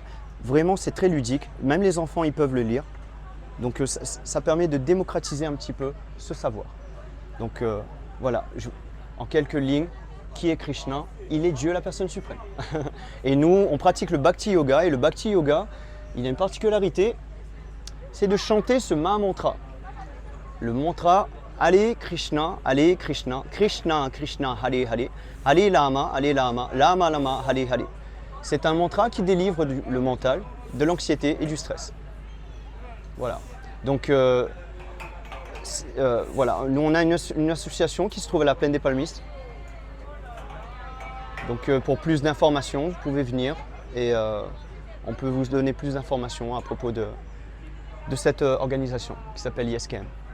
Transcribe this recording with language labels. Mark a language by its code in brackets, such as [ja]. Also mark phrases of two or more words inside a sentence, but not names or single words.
[fr] Vraiment, c'est très ludique. Même les enfants, ils peuvent le lire. Donc, ça permet de démocratiser un petit peu ce savoir. Donc, voilà, en quelques lignes, qui est Krishna? Il est Dieu, la personne suprême. Et nous, on pratique le Bhakti Yoga. Et le Bhakti Yoga, il a une particularité, c'est de chanter ce Maha-mantra. Le mantra [sa] हरे कृष्ण, कृष्ण कृष्ण, हरे हरे, हरे राम, राम राम, हरे हरे. [fr] C'est un mantra qui délivre le mental de l'anxiété et du stress. Voilà. Donc, voilà. Nous, on a une association qui se trouve à la plaine des Palmistes. Donc, pour plus d'informations, vous pouvez venir et on peut vous donner plus d'informations à propos de cette organisation qui s'appelle ISKM.